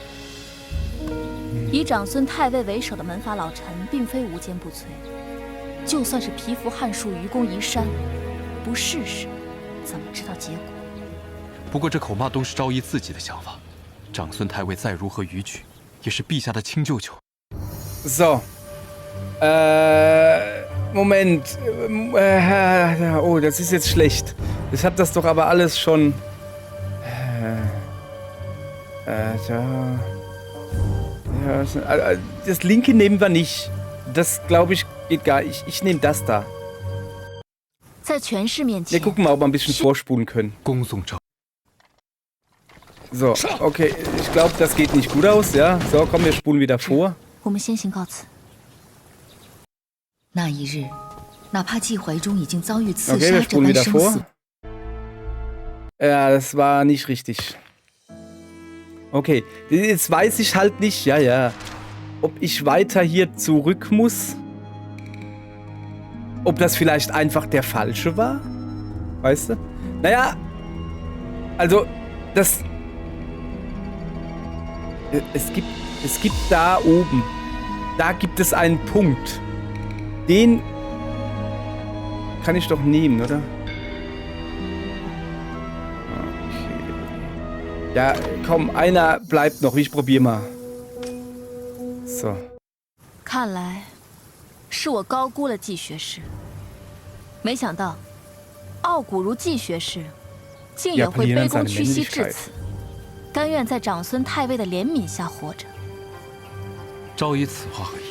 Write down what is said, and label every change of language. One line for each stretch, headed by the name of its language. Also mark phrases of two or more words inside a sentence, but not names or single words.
Chinese: 以长孙太尉为首的门阀老臣，并非无坚不摧。就算是蚍蜉撼树、愚公移山，不试试，怎么知道结果？不过这口骂都是昭仪自己的想法。长孙太尉再如何逾矩，也是陛下的亲舅舅。
German: So. Moment. Oh, das ist jetzt schlecht. Ich hab das doch aber alles schon. Ja, das linke nehmen wir nicht. Das, glaube ich, geht gar nicht. Ich nehme das da.
Chinese: 在权势面前，
German: Wir gucken mal, ob wir ein bisschen vorspulen können.
Chinese: 恭送昭。
German: So, okay. Ich glaube, das geht nicht gut aus, ja. So, komm, wir spulen wieder vor.
Chinese: 我们先行告辞。那一日，哪怕季怀中已经遭遇刺
German: Okay,
Chinese: 杀
German: wir
Chinese: 这
German: spulen
Chinese: 般
German: wieder
Chinese: 生
German: vor.
Chinese: 死，
German: Ja, das war nicht richtig. Okay, jetzt weiß ich halt nicht, ja, ob ich weiter hier zurück muss. Ob das vielleicht einfach der falsche war? Weißt du? Naja, also, das... Es gibt da oben, da gibt es einen Punkt. Den kann ich doch nehmen, oder? Okay. Ja, komm, einer bleibt noch. Ich probiere mal. So.
Chinese: 看来是我高估了季学士，没想到傲骨如季学士，竟也会卑躬屈膝至此，甘愿在长孙太尉的怜悯下活着。昭仪此话何意？